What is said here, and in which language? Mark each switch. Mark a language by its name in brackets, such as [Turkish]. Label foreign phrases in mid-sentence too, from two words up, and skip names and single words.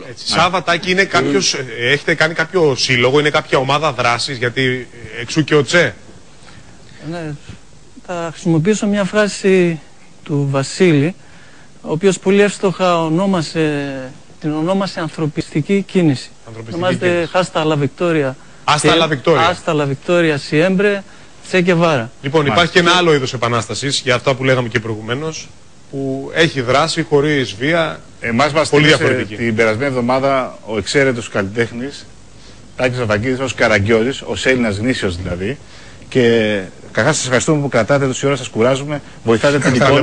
[Greek] Σάββα, Τάκη, έχετε κάνει κάποιο σύλλογο, είναι κάποια ομάδα δράσης, γιατί εξού και ο Τσε. Ναι, θα χρησιμοποιήσω μια φράση του Βασίλη, ο οποίος πολύ εύστοχα την ονόμασε ανθρωπιστική κίνηση. Ονομάζεται Hasta la Victoria. [Spanish] Hasta la Victoria siempre, Che Guevara. [Greek] Λοιπόν, υπάρχει και ένα άλλο είδος επανάστασης, για αυτά που λέγαμε και προηγουμένως, που έχει δράση χωρίς βία. Εμάς μας πολύ διαφορετική. Την περασμένη εβδομάδα ο εξαίρετος καλλιτέχνης Τάκης Παπακίδης, ως Καραγκιόζης, ως Έλληνας γνήσιος δηλαδή. Και καθώς σας ευχαριστούμε που κρατάτε τόση ώρα, σας κουράζουμε, βοηθάτε την εικόνα.